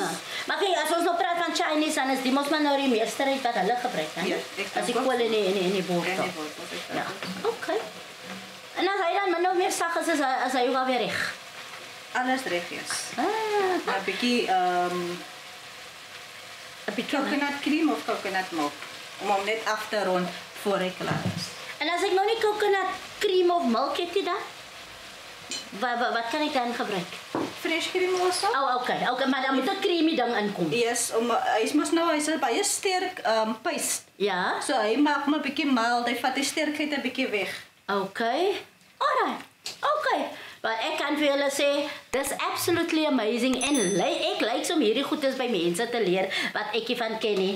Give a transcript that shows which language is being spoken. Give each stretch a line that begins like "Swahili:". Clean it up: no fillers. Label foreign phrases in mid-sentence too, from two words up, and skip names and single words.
Afrikaans: Maar kyk, as ons nou praat van Chinese, dan is die mos maar nou die meesterheid wat hulle gebruik, hè? Ja, ek as die dink kool in die boter. En die boter. Ja. Okay. En as hy dan maar nou meer sag as hy ook alweer reg. Alles reg is. Ah, 'n bietjie 'n bietjie
English: coconut cream
Afrikaans: of
English: coconut milk
Afrikaans: om net af te rond voor hy klaar is. En as ek nou nie
English: coconut cream
Afrikaans: of milk het nie dan? Wat kan ek dan gebruik?
English: Fresh cream also?
Afrikaans: Oh, okay, maar dan moet 'n creamy ding inkom. Yes, hy's mos nou hy's 'n baie sterk paste. Ja. So hy maak maar 'n bietjie mild, hy vat die sterkheid 'n bietjie weg.
English: Okay. Alright. Okay.
Afrikaans: Maar ek kan vir julle sê, dis
English: absolutely amazing
Afrikaans: en ek like om hierdie goedes by mense te leer wat ek nie van ken nie.